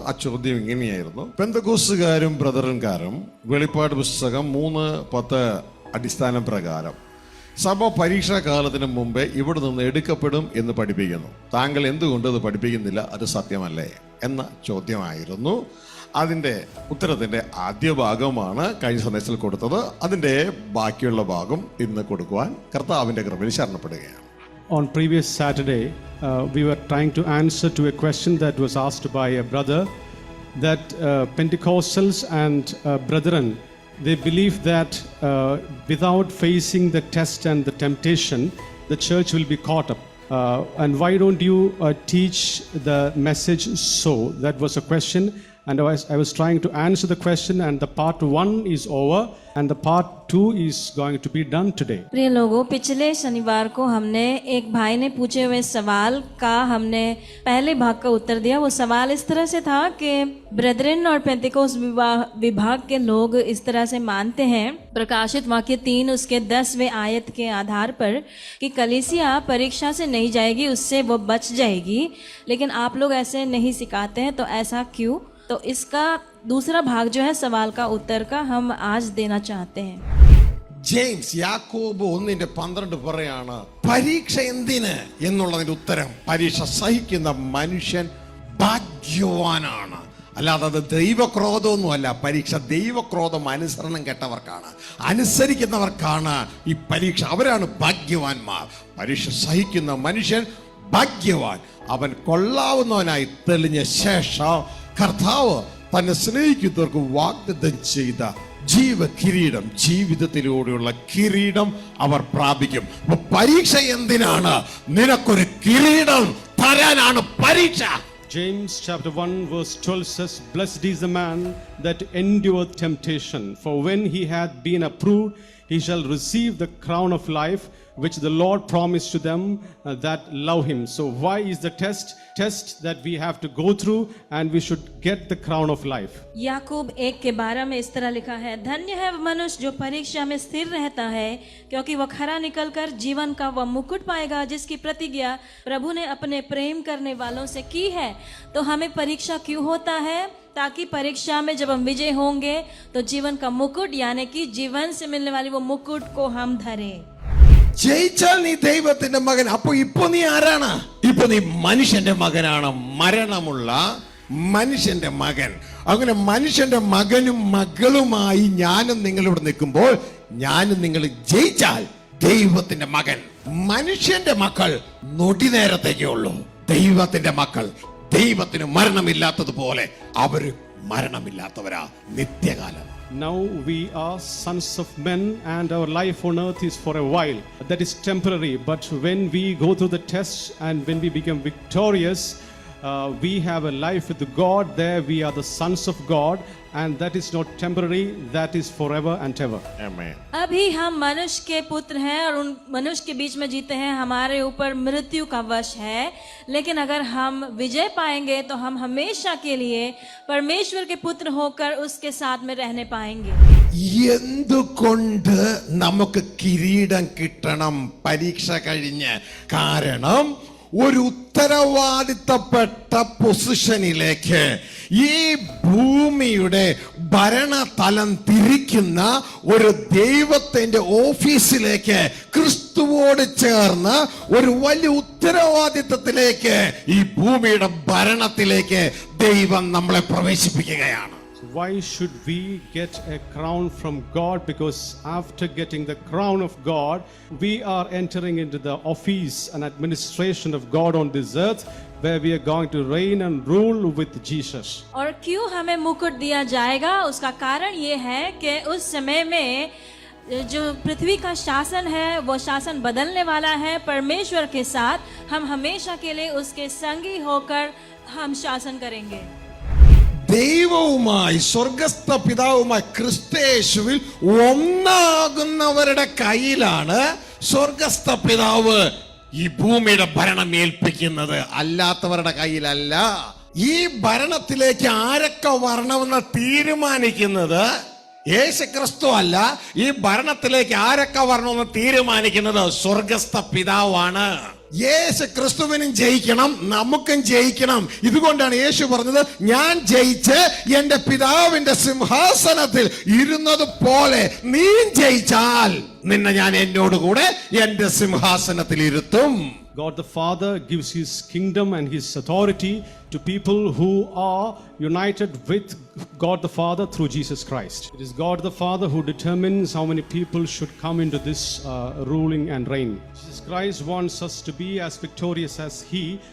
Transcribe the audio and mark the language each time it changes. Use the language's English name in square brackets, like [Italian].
[Malayalam] ആ ചോദ്യം ഇങ്ങനെയായിരുന്നു: പെന്തക്കോസ്തുകാരും ബ്രദറൻകാരും വെളിപ്പാട് പുസ്തകം 3:10 അടിസ്ഥാന പ്രകാരം സഭ പരീക്ഷാ കാലത്തിന് മുമ്പേ ഇവിടെ നിന്ന് എടുക്കപ്പെടും എന്ന് പഠിപ്പിക്കുന്നു. താങ്കൾ എന്തുകൊണ്ട് അത് പഠിപ്പിക്കുന്നില്ല? അത് സത്യമല്ലേ എന്ന ചോദ്യമായിരുന്നു. അതിൻ്റെ ഉത്തരത്തിൻ്റെ ആദ്യ ഭാഗമാണ് കഴിഞ്ഞ സന്ദേശത്തിൽ കൊടുത്തത്. അതിൻ്റെ ബാക്കിയുള്ള ഭാഗം ഇന്ന് കൊടുക്കുവാൻ കർത്താവിൻ്റെ കൃപയിൽ ശരണപ്പെടുകയാണ്. [English] On previous Saturday, we were trying to answer to a question that was asked by a brother, that Pentecostals and brethren, they believe that without facing the test and the temptation, the church will be caught up. And why don't you teach the message so? That was a question, and I was trying to answer the question, and the part 1 is over and the part 2 is going to be done today. [Hindi] प्रिय लोगों, पिछले शनिवार को हमने एक भाई ने पूछे हुए सवाल का हमने पहले भाग का उत्तर दिया. वो सवाल इस तरह से था कि ब्रेदरन और पेंतिकोस विभाग के लोग इस तरह से मानते हैं, प्रकाशित वाक्य 3 उसके 10वें आयत के आधार पर, कि कलीसिया परीक्षा से नहीं जाएगी, उससे वो बच जाएगी. लेकिन आप लोग ऐसे नहीं सिखाते हैं, तो ऐसा क्यों? तो इसका दूसरा भाग जो है सवाल का उत्तर का हम आज देना चाहते हैं. [Malayalam] ജെയിംസ് യാക്കോബ് 1:12 പറയാണ്, പരീക്ഷ എന്തിന് എന്നുള്ളതിന്റെ ഉത്തരം, പരീക്ഷ സഹിക്കുന്ന മനുഷ്യൻ ഭാഗ്യവാനാണ്. അല്ലാതെ അത് ദൈവക്രോധമൊന്നുമല്ല. പരീക്ഷ ദൈവക്രോധം അനുസരണം കെട്ടവർക്കാണ്, അനുസരിക്കുന്നവർക്കാണ് ഈ പരീക്ഷ. അവരാണ് ഭാഗ്യവാന്മാർ. പരീക്ഷ സഹിക്കുന്ന മനുഷ്യൻ ഭാഗ്യവാൻ. അവൻ കൊള്ളാവുന്നവനായി തെളിഞ്ഞ ശേഷം കർത്താവ് തന്നെ സ്നേഹിക്കുന്നവർക്ക് വാഗ്ദത്തം ചെയ്ത ജീവകിരീടം, ജീവിതത്തിലൂടെയുള്ള കിരീടം അവർ പ്രാപിക്കും. പരീക്ഷ എന്തിനാണ്? നിനക്കൊരു കിരീടം തരാനാണ് പരീക്ഷ. [English] James chapter 1 verse 12 says, "Blessed is the man that endureth temptation, for when he hath been approved, he shall receive the crown of life, which the Lord promised to them that love him." So why is the test that we have to go through, and we should get the crown of life? [Hindi] याकूब 1:12 में इस तरह लिखा है, धन्य है वह मनुष्य जो परीक्षा में स्थिर रहता है, क्योंकि वह खरा निकलकर जीवन का वह मुकुट पाएगा, जिसकी प्रतिज्ञा प्रभु ने अपने प्रेम करने वालों से की है. तो हमें परीक्षा क्यों होता है? ताकि परीक्षा में जब हम विजय होंगे तो जीवन का मुकुट, यानी कि जीवन से मिलने वाली वो मुकुट को हम धरें. [Malayalam] ജയിച്ചാൽ നീ ദൈവത്തിന്റെ മകൻ. അപ്പൊ ഇപ്പൊ നീ ആരാണ്? ഇപ്പൊ നീ മനുഷ്യന്റെ മകനാണ്, മരണമുള്ള മനുഷ്യന്റെ മകൻ. അങ്ങനെ മനുഷ്യന്റെ മകനും മകളുമായി ഞാനും നിങ്ങളിവിടെ നിൽക്കുമ്പോൾ, ഞാനും നിങ്ങൾ ജയിച്ചാൽ ദൈവത്തിന്റെ മകൻ. മനുഷ്യന്റെ മക്കൾ നൊടി നേരത്തേക്കേ ഉള്ളൂ. ദൈവത്തിന്റെ മക്കൾ, ദൈവത്തിന് മരണമില്ലാത്തതുപോലെ അവര് മരണമില്ലാത്തവരാ നിത്യകാലം. [English] Now we are sons of men, and our life on earth is for a while. That is temporary. But when we go through the tests and when we become victorious, we have a life with God. There we are the sons of God, and that is not temporary, that is forever and ever. Amen. [Hindi] अभी हम मनुष्य के पुत्र हैं और उन मनुष्य के बीच में जीते हैं. हमारे ऊपर मृत्यु का वश है, लेकिन अगर हम विजय पाएंगे तो हम हमेशा के लिए परमेश्वर के पुत्र होकर उसके साथ में रहने पाएंगे. [Malayalam] എന്തുകൊണ്ട് നമുക്ക് കിരീടം കിട്ടണം പരീക്ഷ കഴിഞ്ഞ്? കാരണം ഒരു ഉത്തരവാദിത്തപ്പെട്ട പൊസിഷനിലേക്ക്, ഈ ഭൂമിയുടെ ഭരണതലം തിരിക്കുന്ന ഒരു ദൈവത്തിന്റെ ഓഫീസിലേക്ക്, ക്രിസ്തുവോട് ചേർന്ന് ഒരു വലിയ ഉത്തരവാദിത്തത്തിലേക്ക്, ഈ ഭൂമിയുടെ ഭരണത്തിലേക്ക് ദൈവം നമ്മളെ പ്രവേശിപ്പിക്കുകയാണ്. [English] Why should we get a crown from God? Because after getting the crown of God, we are entering into the office and administration of God on this earth, where we are going to reign and rule with Jesus. [Hindi] और क्यों हमें मुकुट दिया जाएगा? उसका कारण ये है कि उस समय में जो पृथ्वी का शासन है वो शासन बदलने वाला है. परमेश्वर के साथ हम हमेशा के लिए उसके संगी होकर हम शासन करेंगे. [Malayalam] ദൈവവുമായി, സ്വർഗസ്ഥ പിതാവുമായി ക്രിസ്തുയേശുവിൽ ഒന്നാകുന്നവരുടെ കയ്യിലാണ് സ്വർഗസ്ഥ പിതാവ് ഈ ഭൂമിയുടെ ഭരണം ഏൽപ്പിക്കുന്നത്, അല്ലാത്തവരുടെ കയ്യിലല്ല. ഈ ഭരണത്തിലേക്ക് ആരൊക്കെ വരണമെന്ന് തീരുമാനിക്കുന്നത് യേശു ക്രിസ്തു അല്ല ഈ ഭരണത്തിലേക്ക് ആരൊക്കെ വരണമെന്ന് തീരുമാനിക്കുന്നത് സ്വർഗസ്ഥ പിതാവാണ്. യേശു ക്രിസ്തുവിനും ജയിക്കണം, നമുക്കും ജയിക്കണം. ഇതുകൊണ്ടാണ് യേശു പറഞ്ഞത്, ഞാൻ ജയിച്ച് എന്റെ പിതാവിന്റെ സിംഹാസനത്തിൽ ഇരുന്നത് പോലെ നീ ജയിച്ചാൽ നിന്നെ ഞാൻ എന്നോടുകൂടെ എന്റെ സിംഹാസനത്തിൽ ഇരുത്തും. [English] God the Father gives His kingdom and His authority to people who are united with God the Father through Jesus Christ. It is God the Father who determines how many people should come into this ruling and reign. Jesus Christ wants us to be as victorious as He.